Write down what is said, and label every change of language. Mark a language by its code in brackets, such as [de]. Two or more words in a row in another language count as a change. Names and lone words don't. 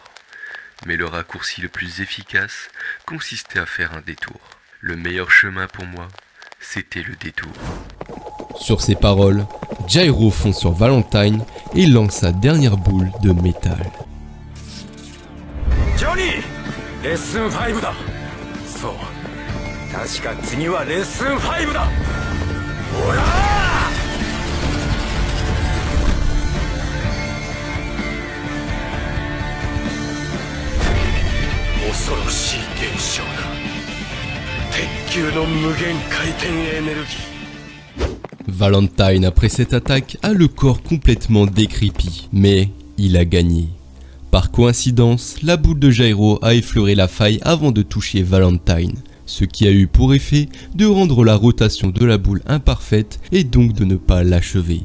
[fr] Mais le raccourci le plus efficace consistait à faire un détour. Le meilleur chemin pour moi, c'était le détour. Sur ces paroles, Jairo fonce sur Valentine et lance sa dernière boule de métal. Johnny! [ja] レッスン5だ。そう。確か次はレッスン5だ。ほらー！恐ろしい現象だ。鉄球の無限回転エネルギー。 [fr] Valentine, après cette attaque, a le corps complètement décrépit, mais il a gagné. Par coïncidence, la boule de Jairo a effleuré la faille avant de toucher Valentine, ce qui a eu pour effet de rendre la rotation de la boule imparfaite et donc de ne pas l'achever.